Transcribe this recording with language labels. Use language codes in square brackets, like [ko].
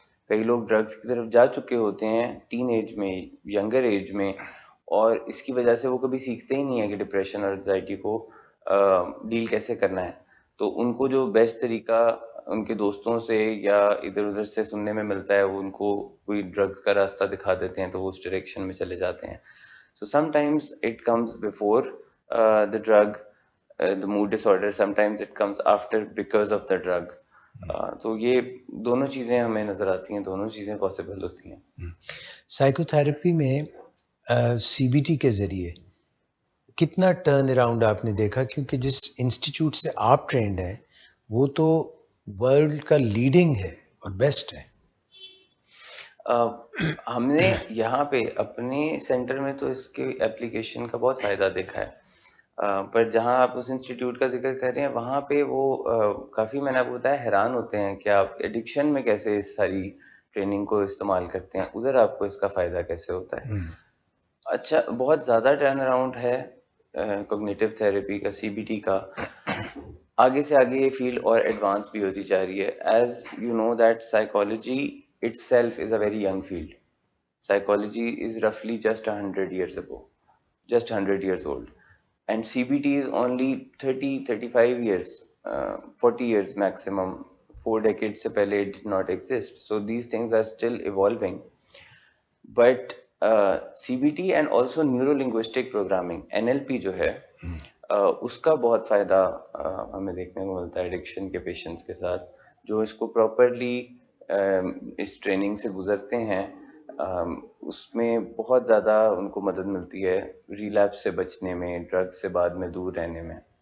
[ur] کئی لوگ ڈرگس کی طرف جا چکے ہوتے ہیں ٹین ایج میں، ینگر ایج میں، اور اس کی وجہ سے وہ کبھی سیکھتے ہی نہیں ہیں کہ ڈپریشن اور انزائٹی کو ڈیل کیسے کرنا ہے. تو ان کو جو بیسٹ طریقہ ان کے دوستوں سے یا ادھر ادھر سے سننے میں ملتا ہے، وہ ان کو کوئی ڈرگس کا راستہ دکھا دیتے ہیں تو وہ اس ڈائریکشن میں چلے جاتے ہیں. [en] So sometimes it comes before the drug, the mood disorder. Sometimes it comes after because of the drug. [ur] تو یہ دونوں چیزیں ہمیں نظر آتی ہیں، دونوں چیزیں پاسبل ہوتی ہیں. سائیکو تھراپی میں سی بی ٹی کے ذریعے کتنا ٹرن اراؤنڈ آپ نے دیکھا؟ کیونکہ جس انسٹیٹیوٹ سے آپ ٹرینڈ ہیں وہ تو ورلڈ کا لیڈنگ ہے اور بیسٹ ہے. ہم نے یہاں پہ اپنے سینٹر میں تو اس کے اپلیکیشن کا بہت فائدہ دیکھا ہے. پر جہاں آپ اس انسٹیٹیوٹ کا ذکر کر رہے ہیں وہاں پہ وہ کافی، میں نے آپ کو بتایا، حیران ہوتے ہیں کہ آپ ایڈکشن میں کیسے اس ساری ٹریننگ کو استعمال کرتے ہیں، ادھر آپ کو اس کا فائدہ کیسے ہوتا ہے. اچھا، بہت زیادہ ٹرن اراؤنڈ ہے کوگنیٹو تھراپی کا، سی بی ٹی کا. آگے سے آگے یہ فیلڈ اور ایڈوانس بھی ہوتی جا رہی ہے. [en] As you know that psychology itself is a very young field. Psychology is roughly just 100 years ago, just 100 years old. And CBT is only 30, 35 years, 40 years maximum. 4 decades [ur] se pehle [en] it did not exist. So these things are still evolving. But CBT and also neuro-linguistic programming, [ur] NLP جو ہے, اس کا بہت فائدہ ہمیں دیکھنے کو ملتا ہے ایڈکشن کے پیشنٹس کے ساتھ جو اس کو پراپرلی اس ٹریننگ سے گزرتے ہیں. اس میں بہت زیادہ ان کو مدد ملتی ہے ریلیپس سے بچنے میں، ڈرگ سے بعد میں دور رہنے میں.